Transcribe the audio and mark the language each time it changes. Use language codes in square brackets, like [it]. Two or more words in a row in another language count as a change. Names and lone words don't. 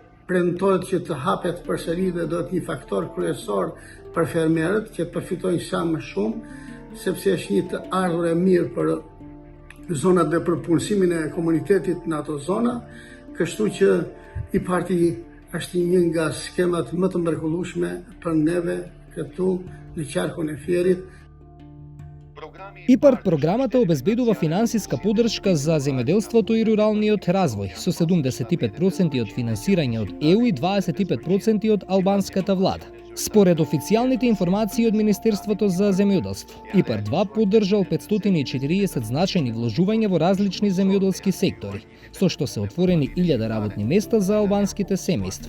[sq] premtohet që të hapet përsëri dhe do të një faktor kryesor për fermerët që të përfitojnë sa më shumë, sepse është një të ardhur e mirë për zonat dhe për punësimin e komunitetit në ato zona, kështu që i parti është një nga skemat më të mrekullueshme për neve këtu në qarkun e Fierit. [mk] ИПАРД програмата обезбедува финансиска поддршка за земјоделството и руралниот развој со 75% од финансирање од ЕУ и 25% од албанската влада. Според официјалните информации од Министерството за земјоделство, ИПАРД-2 поддржал 540 значајни вложувања во различни земјоделски сектори, со што се отворени 1000 работни места за албанските семејства.